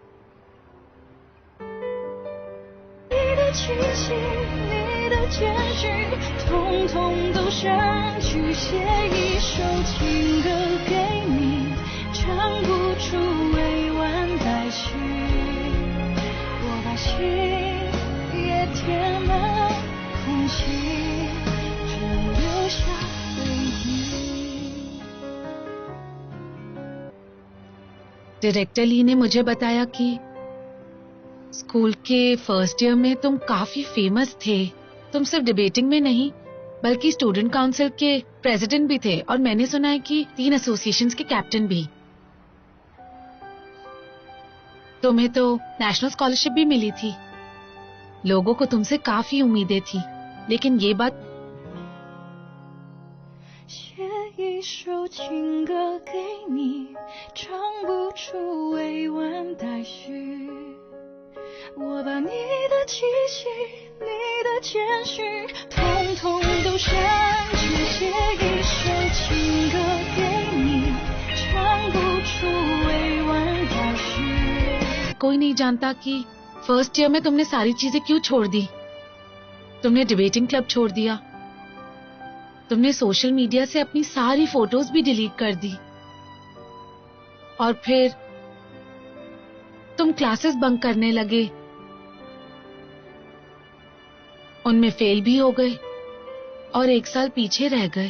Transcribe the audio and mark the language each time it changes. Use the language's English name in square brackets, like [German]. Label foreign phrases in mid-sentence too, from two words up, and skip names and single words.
[Chinese] 你的气息，你的坚持，统统都删去，写一首情歌给你，唱不出委婉待续。我把心也填满空气，只留下回忆。 [Hindi] डायरेक्टर ली ने मुझे बताया कि स्कूल के [English] first year [Hindi] में तुम काफी फेमस थे। तुम सिर्फ डिबेटिंग में नहीं बल्कि [English] student council [Hindi] के प्रेसिडेंट भी थे और मैंने सुना है कि 3 एसोसिएशंस के कैप्टन भी। तुम्हें तो [English] national scholarship [Hindi] भी मिली थी। लोगों को तुमसे काफी उम्मीदें थी, लेकिन ये बात [Chinese] 写一首情歌给你，唱不出委婉待续。我把你的气息，你的坚持，统统都删去，写一首情歌给你，唱不出委婉待续。 [Hindi] कोई नहीं जानता कि [English] first year [Hindi] में तुमने सारी चीजें क्यों छोड़ दी। तुमने [English] debating club [Hindi] छोड़ दिया, तुमने [English] social media [Hindi] से अपनी सारी फोटोज भी डिलीट कर दी और फिर तुम [English] classes bunk [Hindi] करने लगे, उनमें फेल भी हो गए और 1 साल पीछे रह गए।